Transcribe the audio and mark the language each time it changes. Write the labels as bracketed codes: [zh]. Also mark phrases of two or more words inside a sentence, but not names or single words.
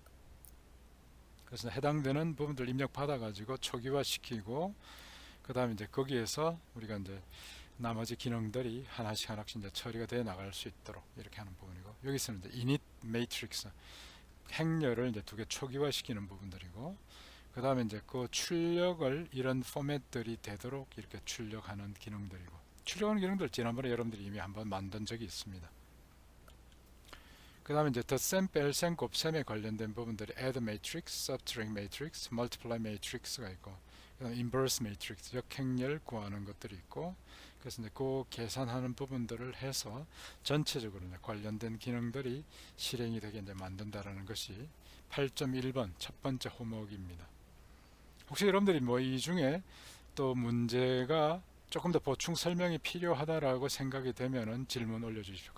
[ko] 그래서 해당되는 부분들 입력 받아 가지고 초기화 시키고 그 다음에 이제 거기에서 우리가 이제 나머지 기능들이 하나씩 이제 처리가 되어 나갈 수 있도록 이렇게 하는 부분이고 여기서는 이제 [en] init matrix [ko] 행렬을 이제 두 개 초기화 시키는 부분들이고 그 다음에 이제 그 출력을 이런 포맷들이 되도록 이렇게 출력하는 기능들이고 출력하는 기능들 지난번에 여러분들이 이미 한번 만든 적이 있습니다. 그 다음에 이제 덧셈, 뺄셈, 곱셈에 관련된 부분들이 [en] add matrix, subtract matrix, multiply matrix [ko] 가 있고 그 다음에 [en] inverse matrix, [ko] 역행렬 구하는 것들이 있고 그래서 이제 그 계산하는 부분들을 해서 전체적으로 이제 관련된 기능들이 실행이 되게 이제 만든다라는 것이 8.1번 첫 번째 호목입니다. 혹시 여러분들이 뭐 이 중에 또 문제가 조금 더 보충 설명이 필요하다라고 생각이 되면은 질문 올려주십시오.